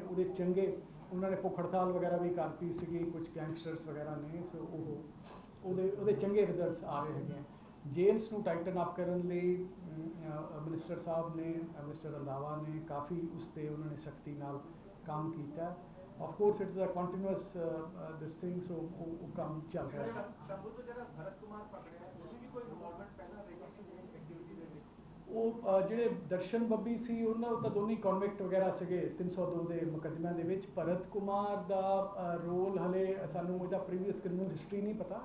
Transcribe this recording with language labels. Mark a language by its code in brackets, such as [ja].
[pa] ਉਹਦੇ ਚੰਗੇ ਉਹਨਾਂ ਨੇ ਭੁੱਖ ਹੜਤਾਲ ਵਗੈਰਾ ਵੀ ਕਰਤੀ ਸੀਗੀ ਕੁਝ ਗੈਂਗਸਟਰਸ ਵਗੈਰਾ ਨੇ। ਸੋ ਉਹਦੇ ਚੰਗੇ ਰਿਜ਼ਲਟਸ ਆ ਰਹੇ ਹੈਗੇ ਆ। ਜੇਲਸ ਨੂੰ ਟਾਈਟਨ ਅਪ ਕਰਨ ਲਈ ਮਿਨਿਸਟਰ ਸਾਹਿਬ ਨੇ, ਮਿਸਟਰ ਰੰਧਾਵਾ ਨੇ ਕਾਫੀ ਉਸ 'ਤੇ ਉਹਨਾਂ ਨੇ ਸਖਤੀ ਨਾਲ ਕੰਮ ਕੀਤਾ। [en] Of course, it is a continuous this thing, so [pa] ਉਹ ਕੰਮ ਚੱਲ ਰਿਹਾ ਹੈ। ਸ਼ੰਭੂ ਤੋਂ ਜਿਹੜਾ ਭਰਤ ਕੁਮਾਰ ਪਕੜਿਆ ਤੁਸੀਂ ਵੀ ਕੋਈ ਇਨਵੋਲਵਮੈਂਟ ਪਹਿਲਾਂ ਰਹੀ ਸੀ ਐਕਟੀਵਿਟੀ ਦੇ ਵਿੱਚ? ਉਹ ਜਿਹੜੇ ਦਰਸ਼ਨ ਬੱਬੀ ਸੀ ਉਹਨਾਂ ਤਾਂ ਦੋਨੇ ਕਨਵਿਕਟ ਵਗੈਰਾ ਸੀਗੇ 302 ਦੇ ਮੁਕੱਦਮਿਆਂ ਦੇ ਵਿੱਚ। ਭਰਤ ਕੁਮਾਰ ਦਾ ਰੋਲ ਹਲੇ ਸਾਨੂੰ ਉਹਦਾ ਪ੍ਰੀਵੀਅਸ ਕ੍ਰਿਮੀਨਲ ਹਿਸਟਰੀ ਨਹੀਂ ਪਤਾ।